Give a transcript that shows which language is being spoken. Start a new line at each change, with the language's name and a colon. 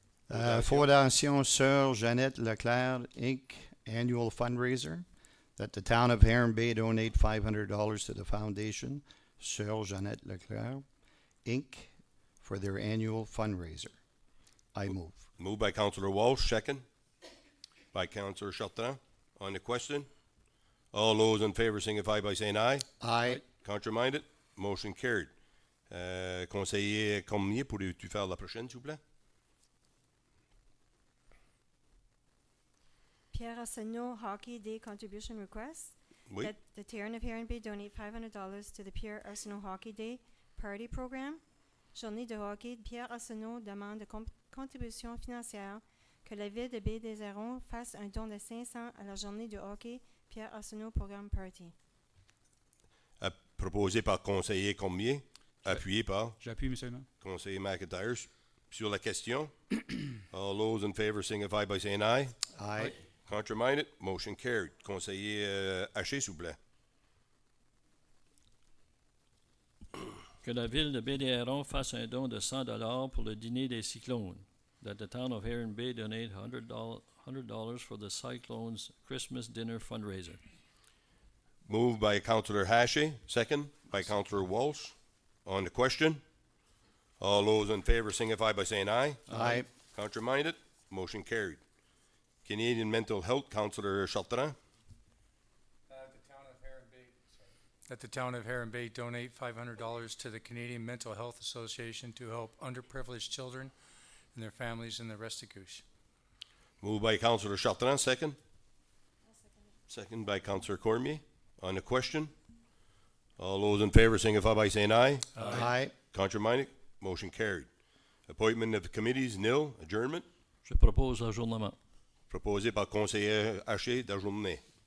English: Fondation Sœur Jeannette Leclerc, Inc., annual fundraiser, that the town of Heron Bay donate $500 to the foundation, Sœur Jeannette Leclerc, Inc., for their annual fundraiser. I move. Moved by Councillor Walsh, second. By Councillor Chartrand. On the question, all those in favor signify by saying aye. Aye. Contraminded, motion carried.
French: Conseiller Cormier, pourrais-tu faire la prochaine, s'il vous plaît?
English: Pierre Arsenault Hockey Day Contribution Request.
French: Oui.
English: That the town of Heron Bay donate $500 to the Pierre Arsenault Hockey Day Party Program.
French: Journée de hockey, Pierre Arsenault demande de contribution financière que la ville de Baie-des-Hérons fasse un don de 500 à la journée de hockey Pierre Arsenault Programme Party. Proposé par conseiller Cormier, appuyé par J'appuie, Monsieur le maire. conseiller McIntyre. Sur la question,
English: all those in favor signify by saying aye. Aye. Contraminded, motion carried.
French: Conseiller Haché, s'il vous plaît. Que la ville de Baie-des-Hérons fasse un don de $100 pour le dîner des cyclones.
English: That the town of Heron Bay donate $100 for the Cyclones Christmas dinner fundraiser. Moved by Councillor Haché, second by Councillor Walsh. On the question, all those in favor signify by saying aye. Aye. Contraminded, motion carried. Canadian Mental Health, Councillor Chartrand. That the town of Heron Bay donate $500 to the Canadian Mental Health Association to help underprivileged children and their families in the Restigouche. Moved by Councillor Chartrand, second. Second by Councillor Cormier. On the question, all those in favor signify by saying aye. Aye. Contraminded, motion carried. Appointment of committees, nil. Adjournment,
French: Je propose l'adjournement. proposé par conseiller Haché d'adjourner.